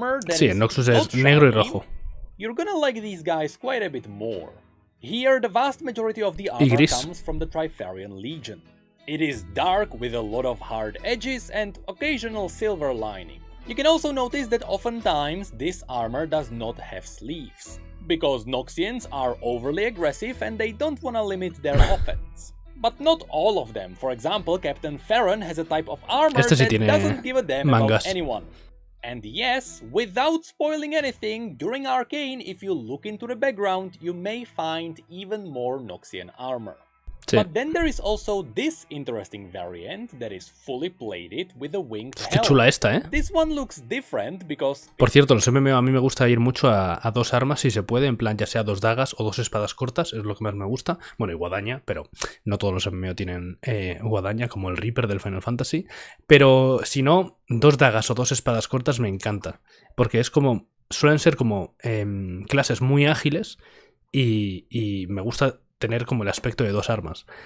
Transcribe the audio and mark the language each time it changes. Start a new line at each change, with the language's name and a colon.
Spanish: Sí, en Noxus es negro y rojo.
English: You're gonna like these guys quite a bit more. Here, the vast majority of the armor comes from the Trifarian Legion. It is dark with a lot of hard edges and occasional silver lining. You can also notice that oftentimes this armor does not have sleeves, because Noxians are overly aggressive and they don't want to limit their offense. But not all of them. For example, Captain Farron has a type of armor that doesn't give a damn about anyone. And yes, without spoiling anything, during Arcane, if you look into the background, you may find even more Noxian armor.
Spanish: Sí.
English: But then there is also this interesting variant that is fully plated with a winged helm.
Spanish: Qué chula esta, ¿eh?
English: This one looks different because...
Spanish: Por cierto, los MMO a mí me gusta ir mucho a dos armas si se puede, en plan ya sea dos dagas o dos espadas cortas, es lo que más me gusta. Bueno, y guadaña, pero no todos los MMO tienen guadaña, como el Reaper del Final Fantasy. Pero si no, dos dagas o dos espadas cortas me encanta, porque es como, suelen ser como clases muy ágiles y me gusta tener como el aspecto de dos armas.